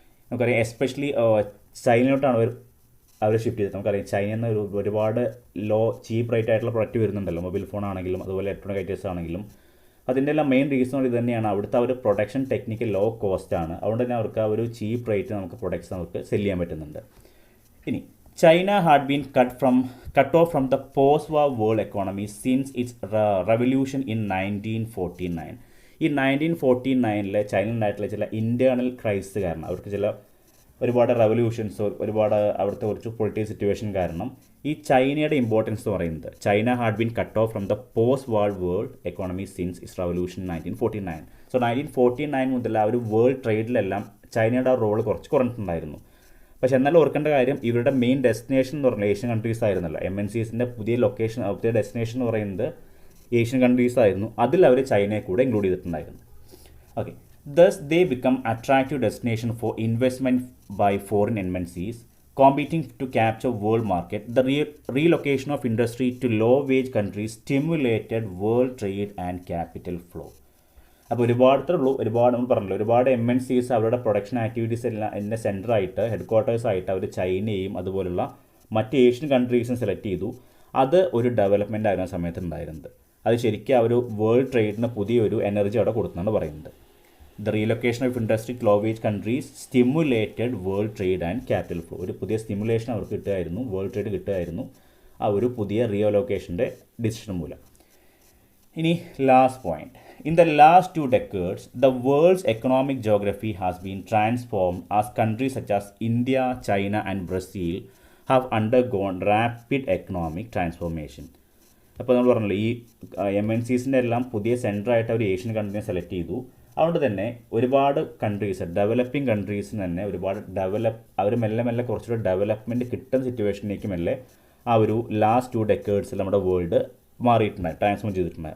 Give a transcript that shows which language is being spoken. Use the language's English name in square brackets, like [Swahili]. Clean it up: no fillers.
[Malayalam] നമുക്കറിയാം എസ്പെഷ്യലി ചൈനയിലോട്ടാണ് അവർ ഷിഫ്റ്റ് ചെയ്തത്. നമുക്കറിയാം ചൈനയിൽ നിന്ന് ഒരുപാട് ചീപ്പ് റേറ്റ് ആയിട്ടുള്ള പ്രൊഡക്റ്റ് വരുന്നുണ്ടല്ലോ, മൊബൈൽ ഫോൺ ആണെങ്കിലും അതുപോലെ ഇലക്ട്രോണിക് ഐറ്റംസ് ആണെങ്കിലും. അതിൻ്റെ എല്ലാം മെയിൻ റീസൺ ഇത് തന്നെയാണ്, അവിടുത്തെ ആ ഒരു പ്രൊഡക്ഷൻ ടെക്നിക്ക് ലോ കോസ്റ്റ് ആണ്. അതുകൊണ്ട് തന്നെ അവർക്ക് ആ ഒരു ചീപ്പ് റേറ്റ് നമുക്ക് പ്രൊഡക്ട്സ് നമുക്ക് സെല് ചെയ്യാൻ പറ്റുന്നുണ്ട്. ഇനി [English] China had been cut off from the post-war world economy since its revolution in 1949. [Malayalam] ഈ 1949 ചൈനയിലുണ്ടായിട്ടുള്ള ചില ഇൻറ്റേർണൽ ക്രൈസിസ് കാരണം അവർക്ക് ചില ഒരുപാട് റവല്യൂഷൻസ് ഒരുപാട് അവിടുത്തെ കുറച്ച് പൊളിറ്റിക്കൽ സിറ്റുവേഷൻ കാരണം ഈ ചൈനയുടെ ഇമ്പോർട്ടൻസ് എന്ന് പറയുന്നത് China had been cut off from the post war world economy since it's revolution 1949. So 1949 മുതൽ ആ ഒരു വേൾഡ് ട്രേഡിലെല്ലാം ചൈനയുടെ റോൾ കുറച്ച് കുറഞ്ഞിട്ടുണ്ടായിരുന്നു. പക്ഷെ എന്നാലും ഓർക്കേണ്ട കാര്യം ഇവരുടെ മെയിൻ ഡെസ്റ്റിനേഷൻ എന്ന് പറഞ്ഞാൽ ഏഷ്യൻ കൺട്രീസ് ആയിരുന്നല്ലോ. MNCസിൻ്റെ പുതിയ ലൊക്കേഷൻ പുതിയ ഡെസ്റ്റിനേഷൻ എന്ന് പറയുന്നത് ഏഷ്യൻ കൺട്രീസ് ആയിരുന്നു. അതിൽ അവർ ചൈനയെ കൂടെ ഇൻക്ലൂഡ് ചെയ്തിട്ടുണ്ടായിരുന്നു. [English] Okay, thus they become attractive destination for investment by foreign MNCs competing to capture world market. The relocation of industry to low wage countries stimulated world trade and capital flow. [Malayalam] അപ്പോൾ ഒരുപാട് നമ്മൾ പറഞ്ഞല്ലോ, ഒരുപാട് MNCs അവരുടെ production activities എല്ലാം എൻ്റെ സെൻറ്ററായിട്ട് ഹെഡ്ക്വാർട്ടേഴ്സായിട്ട് അവർ ചൈനയും അതുപോലുള്ള മറ്റ് ഏഷ്യൻ കൺട്രീസും സെലക്ട് ചെയ്തു. അത് ഒരു ഡെവലപ്മെൻ്റ് ആയിരുന്ന സമയത്ത് ഉണ്ടായിരുന്നത്. അത് ശരിക്കും ആ ഒരു വേൾഡ് ട്രേഡിന് പുതിയൊരു എനർജി അവിടെ കൊടുത്തെന്നാണ് പറയുന്നത്. [English] The relocation of industry low wage countries stimulated world trade and capital flow. [Malayalam] ഒരു പുതിയ സ്റ്റിമുലേഷൻ അവർക്ക് കിട്ടുമായിരുന്നു, വേൾഡ് ട്രേഡ് കിട്ടുമായിരുന്നു ആ ഒരു പുതിയ റീഅലോക്കേഷൻ്റെ ഡിസിഷൻ മൂലം. ഇനി last point. [English] In the last 2 decades, the world's economic geography has been transformed as countries such as India, China and Brazil have undergone rapid economic transformation. [Malayalam] അപ്പോൾ നമ്മൾ പറഞ്ഞല്ലോ ഈ MNCസിൻ്റെ എല്ലാം പുതിയ സെൻറ്ററായിട്ട് അവർ ഏഷ്യൻ കൺട്രീനെ സെലക്ട് ചെയ്തു. അതുകൊണ്ട് തന്നെ ഒരുപാട് കൺട്രീസ് ഡെവലപ്പിംഗ് കൺട്രീസിന് തന്നെ ഒരുപാട് അവർ മെല്ലെ കുറച്ചുകൂടെ ഡെവലപ്മെൻറ്റ് കിട്ടുന്ന സിറ്റുവേഷനിലേക്ക് മെല്ലെ ആ ഒരു ലാസ്റ്റ് 2 ഡെക്കേഡ്സിൽ നമ്മുടെ വേൾഡ് മാറിയിട്ടുണ്ടായി, ട്രാൻസ്ഫോം ചെയ്തിട്ടുണ്ടായി.